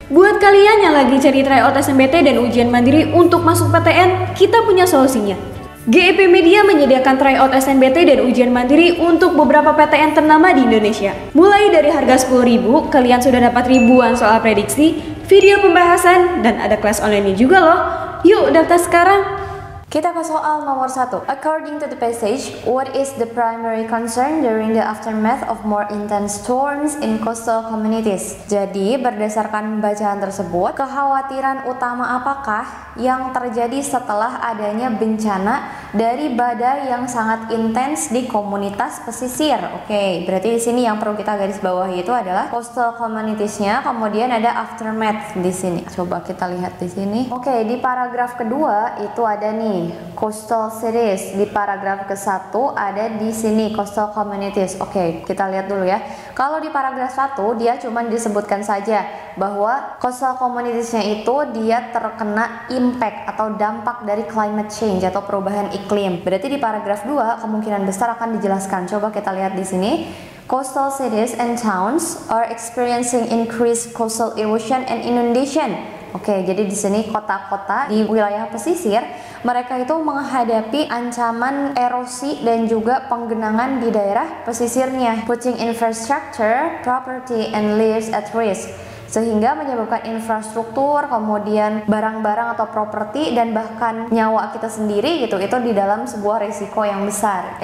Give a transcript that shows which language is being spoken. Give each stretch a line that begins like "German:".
Indonesian: Buat kalian yang lagi cari tryout SNBT dan ujian mandiri untuk masuk PTN, kita punya solusinya. GEP Media menyediakan tryout SNBT dan ujian mandiri untuk beberapa PTN ternama di Indonesia. Mulai dari harga 10.000, kalian sudah dapat ribuan soal prediksi, video pembahasan, dan ada kelas online juga loh. Yuk daftar sekarang! Kita ke soal nomor 1.
English: According to the passage, what is the primary concern during the aftermath of more intense storms in coastal communities?
Indonesian: Jadi, berdasarkan bacaan tersebut, kekhawatiran utama apakah yang terjadi setelah adanya bencana dari badai yang sangat intens di komunitas pesisir? Oke, berarti di sini yang perlu kita garis bawahi itu adalah coastal communities-nya, kemudian ada aftermath di sini. Coba kita lihat di sini. Oke, di paragraf kedua itu ada nih coastal cities, di paragraf ke-1 ada di sini coastal communities. Oke, kita lihat dulu ya. Kalau di paragraf 1 dia cuma disebutkan saja bahwa coastal communities-nya itu dia terkena impact atau dampak dari climate change atau perubahan iklim. Berarti di paragraf 2 kemungkinan besar akan dijelaskan. Coba kita lihat di sini.
English: Coastal cities and towns are experiencing increased coastal erosion and inundation.
Indonesian: Oke, jadi di sini kota-kota di wilayah pesisir mereka itu menghadapi ancaman erosi dan juga penggenangan di daerah pesisirnya,
English: putting infrastructure, property, and lives at risk,
Indonesian: sehingga menyebabkan infrastruktur, kemudian barang-barang atau properti dan bahkan nyawa kita sendiri gitu itu di dalam sebuah risiko yang besar.